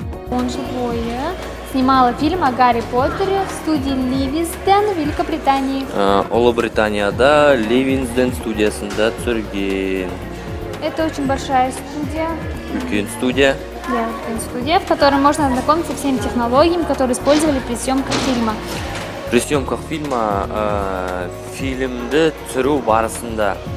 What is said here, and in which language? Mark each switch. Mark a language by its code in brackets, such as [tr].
[ru] 10 жыл бойы снимала фильм о Гарри Поттере в студии Ливингстон, Великобритании. [kk] Ұлыбританияда Ливингстон студиясында түсірген. [ru] Это очень большая студия. [kk] Үлкен студия. [ru] Студия, в которой можно ознакомиться со всеми технологиями, которые использовали при съемках фильма. При съемках фильма [kk] фильмді түсіру барысында.